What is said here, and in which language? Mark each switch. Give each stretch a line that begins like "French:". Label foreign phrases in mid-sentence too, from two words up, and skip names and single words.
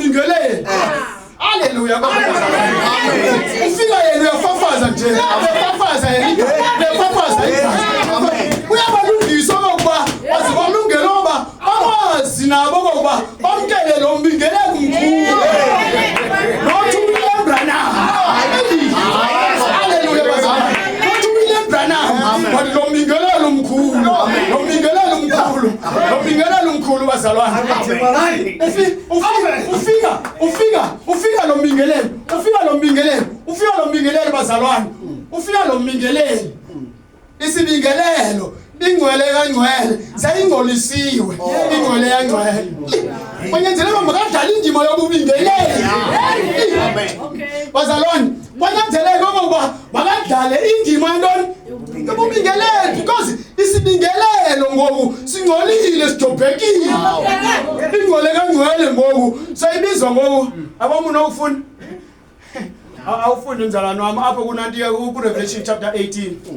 Xhosa: mbingeleli haleluya ufika yena uyafafaza nje uyafafaza yena uyafafaza uyabalungisa ngoba azibalungele ngoba abazi nabo ngoba bamkele lo mbingeleli umkhulu nothi uWilliam Branham haleluya bazalwane nothi uWilliam Branham wathi lo mbingeleli umkhulu lo mbingeleli umkhulu lo mbingeleli umkhulu bazalwane ufika lo mbingeleli ufika lo mbingeleli bazalwane ufika lo mbingeleli isibingelelo ingcwele kangcwele sayingcolisiwe ingcwele yangcwele kwanyanzeleka makadlala indima yobubingeleli bazalwane kwanyanzeleka ngoba makadlale indima yantoni yobubingeleli because isibingelelo ngoku singcolile sidobhekile ingcwele kangcwele ngoku sayibizwa ngoku abamuntu awufuna awufuna inzalano wami apho kunanti ku Revelation chapter 18